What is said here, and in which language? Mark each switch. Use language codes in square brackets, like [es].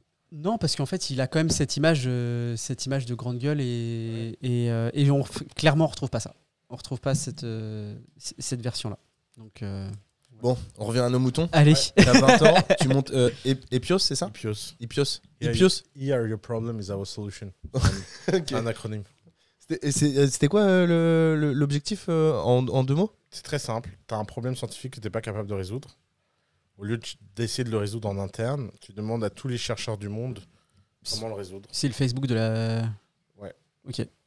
[fr] Non, parce qu'en fait, il a quand même cette image de grande gueule et clairement, on retrouve pas ça. On retrouve pas cette version-là. Donc, bon, on revient à nos moutons. Allez. T'as 20 ans, tu montes Epios, c'est ça? Ipios. [en] Here, your problem is our solution. [fr] Okay. Un acronyme. C'était quoi l'objectif en 2 mots? C'est très simple. Tu as un problème scientifique que tu n'es pas capable de résoudre. Au lieu d'essayer de le résoudre en interne, tu demandes à tous les chercheurs du monde comment le résoudre. C'est le Facebook de la... Ouais. Ok.